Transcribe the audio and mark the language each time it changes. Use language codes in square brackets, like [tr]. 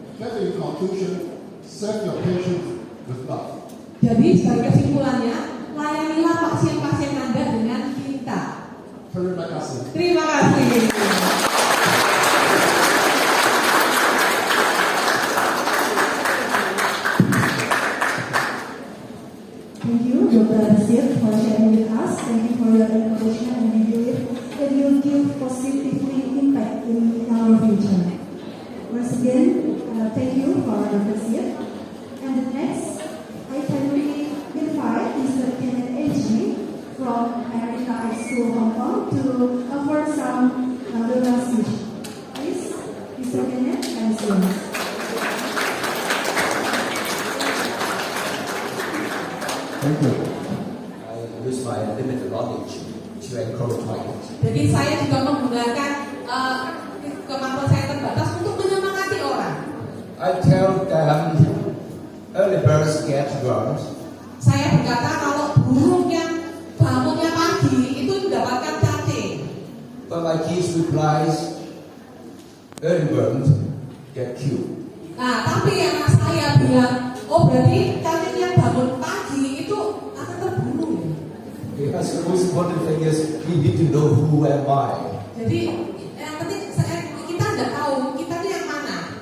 [en] Therefore, in conclusion, serve your patient with love. [id] Jadi sebagai kesimpulannya, layanilah pasien-pasien Anda dengan cinta. Terima kasih. Terima kasih. [en] Thank you, Dr. Nasir, for sharing with us. Thank you for your information, and we believe that you will give positively impact in our future. Once again, thank you for Dr. Nasir. And the next, I can really invite Mr. Kenneth A.G. from America High School, Hong Kong, to offer some welcome speech. Please, Mr. Kenneth, and students. Thank you. I use my limited knowledge to encourage my kids. [id] Jadi saya juga menggunakan kemampuan saya terbatas untuk menyemangati orang. [en] I tell them early birds get worms, [id] Saya berkata kalau burung yang bangunnya pagi itu mendapatkan cacing. [en] but my kids replies early birds get killed. [id] Nah, tapi anak saya bilang, oh berarti cacing yang bangun pagi itu akan terburu. [en] Because the most important thing is we need to know who am I. [id] Jadi yang penting kita nggak tahu kita itu yang mana.